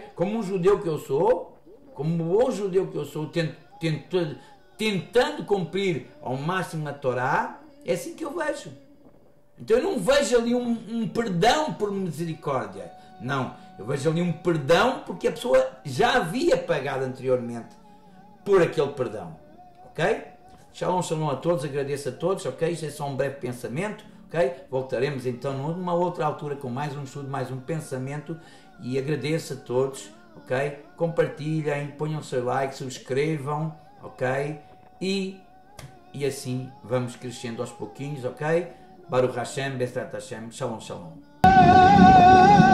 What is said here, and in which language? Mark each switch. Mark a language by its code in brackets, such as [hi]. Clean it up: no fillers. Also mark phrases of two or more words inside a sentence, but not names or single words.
[pt] Como um judeu que eu sou, como um bom judeu que eu sou, tentando cumprir ao máximo a Torá, é assim que eu vejo. Então eu não vejo ali um perdão por misericórdia, não, eu vejo ali um perdão porque a pessoa já havia pagado anteriormente por aquele perdão, ok? [he] שלום, שלום [pt] a todos, agradeço a todos, ok? Isto é só um breve pensamento, ok? Voltaremos então numa outra altura com mais um estudo, mais um pensamento e agradeço a todos, ok? Compartilhem, ponham o seu like, subscrevam, ok? E assim vamos crescendo aos pouquinhos, ok? [he] ברוך השם, בעזרת השם, שלום, שלום.